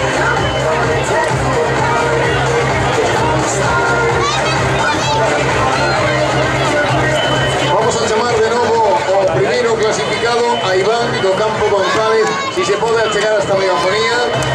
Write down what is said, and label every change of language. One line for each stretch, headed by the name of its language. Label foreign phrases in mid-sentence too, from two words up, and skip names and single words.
Spanish: Vamos a llamar de nuevo
Galician: ao primeiro clasificado, a Iván do Campo González, si se pode chegar hasta megafonía.